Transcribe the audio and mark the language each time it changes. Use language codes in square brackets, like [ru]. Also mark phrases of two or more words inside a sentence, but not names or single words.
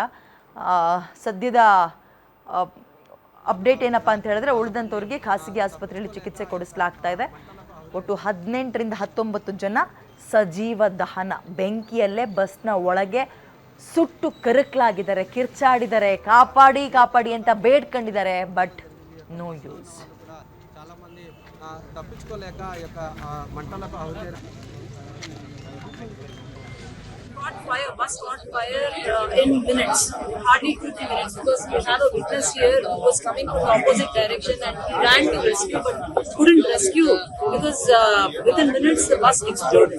[kn] ಸದ್ಯದ ಅಪ್ಡೇಟ್ ಏನಪ್ಪ ಅಂತ ಹೇಳಿದ್ರೆ, ಉಳಿದಂಥವ್ರಿಗೆ ಖಾಸಗಿ ಆಸ್ಪತ್ರೆಯಲ್ಲಿ ಚಿಕಿತ್ಸೆ ಕೊಡಿಸಲಾಗ್ತಾ ಇದೆ. ಒಟ್ಟು 18ರಿಂದ 19 ಜನ ಸಜೀವ ದಹನ, ಬೆಂಕಿಯಲ್ಲೇ ಬಸ್ನ ಒಳಗೆ ಸುಟ್ಟು ಕರಕಲಾಗಿದ್ದಾರೆ, ಕಿರ್ಚಾಡಿದ್ದಾರೆ, ಕಾಪಾಡಿ ಅಂತ ಬೇಡ್ಕೊಂಡಿದ್ದಾರೆ. [en] But no use. [te] చాలా మంది తప్పించుకోలేక ఈ యొక్క మంటలకు ఆహుతి [en] bus caught fire in minutes, hardly 2-3 minutes, because we have a witness here who was coming from the opposite direction and he ran to rescue but couldn't rescue because within minutes the bus exploded.